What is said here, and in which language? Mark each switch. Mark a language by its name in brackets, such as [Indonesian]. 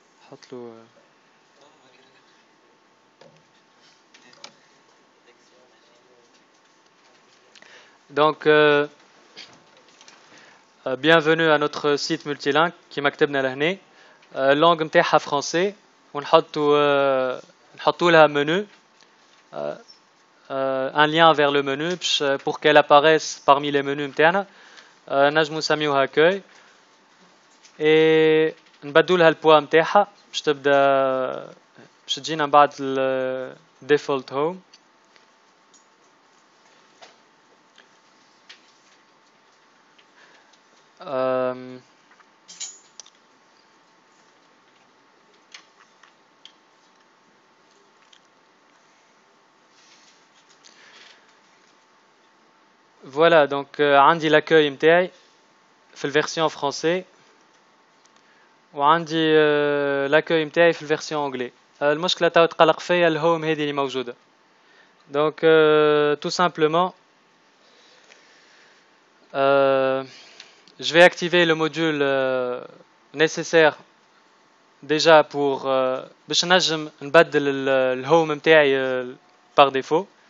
[Arabic] حط له [French] donc bienvenue à notre site multilingue qui [Arabic] مكتبنا لهنا. اللونغ نتاعها فرونسي ونحطوا لها منو [French] un lien vers le menu pour qu'elle apparaisse parmi les menus [Arabic] نتاعنا. نجمو نسميوها accueil et نبدلوا لها البوا نتاعها باش تبدا باش تجينا من بعد [English] default home. [French] Voilà, donc [Arabic] عندي l'accueil نتاعي في الفيرسيون فرونسي وعندي l'accueil نتاعي في الفيرسيون انجلي. المشكله تاو تقلق فيا الهوم هذه اللي موجوده. [French] Donc tout simplement je vais activer le module nécessaire déjà pour [Arabic] باش نجم نبدل الهوم نتاعي [French] par défaut.